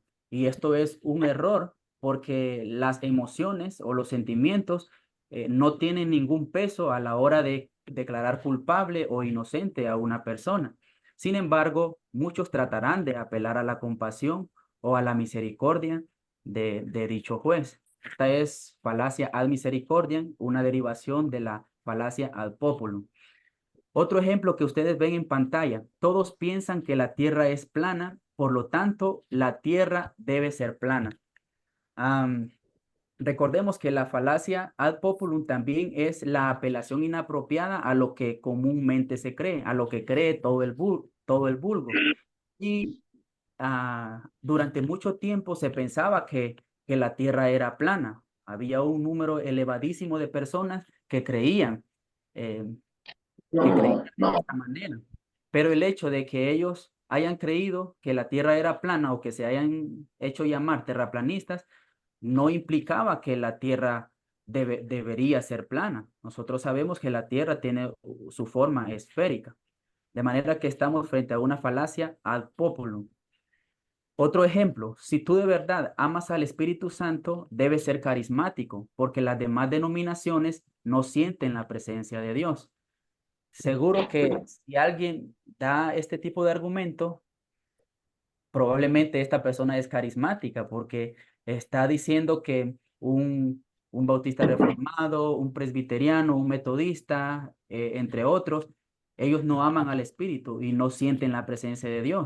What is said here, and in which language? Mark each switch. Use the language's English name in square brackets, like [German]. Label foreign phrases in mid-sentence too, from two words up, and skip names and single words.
[Spanish] Y esto es un error porque las emociones o los sentimientos no tienen ningún peso a la hora de declarar culpable o inocente a una persona. Sin embargo, muchos tratarán de apelar a la compasión o a la misericordia de dicho juez. Esta es falacia [Latin] ad misericordiam, [Spanish] una derivación de la falacia [Latin] ad populum. [Spanish] Otro ejemplo que ustedes ven en pantalla, todos piensan que la Tierra es plana, por lo tanto, la Tierra debe ser plana. Recordemos que la falacia [Latin] ad populum [Spanish] también es la apelación inapropiada a lo que comúnmente se cree, a lo que cree todo el vulgo. Y durante mucho tiempo se pensaba que la Tierra era plana. Había un número elevadísimo de personas que creían. eh, que creían de esta manera. Pero el hecho de que ellos hayan creído que la Tierra era plana o que se hayan hecho llamar terraplanistas, no implicaba que la Tierra debería ser plana. Nosotros sabemos que la Tierra tiene su forma esférica. De manera que estamos frente a una falacia [Latin] ad populum. [Spanish] Otro ejemplo, si tú de verdad amas al Espíritu Santo, debes ser carismático, porque las demás denominaciones no sienten la presencia de Dios. Seguro que si alguien da este tipo de argumento, probablemente esta persona es carismática porque está diciendo que un bautista reformado, un presbiteriano, un metodista, entre otros, ellos no aman al Espíritu y no sienten la presencia de Dios.